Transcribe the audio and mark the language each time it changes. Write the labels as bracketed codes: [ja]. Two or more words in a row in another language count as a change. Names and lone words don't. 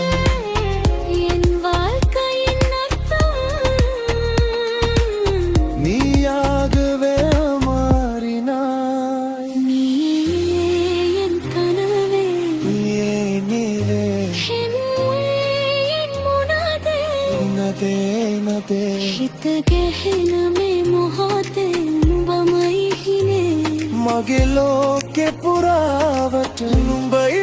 [ta] என் வாழ்க்கையின் அர்த்தம் நீயாகவே மாறினாய் நீயே என் கனவே ஏனிலே என் என் முனாதே [si] නදේ නදේ හිත ගැහෙන මේ මොහොතේ නුඹමයි හිනේ මගේ ලෝකෙ පුරාවට නුඹ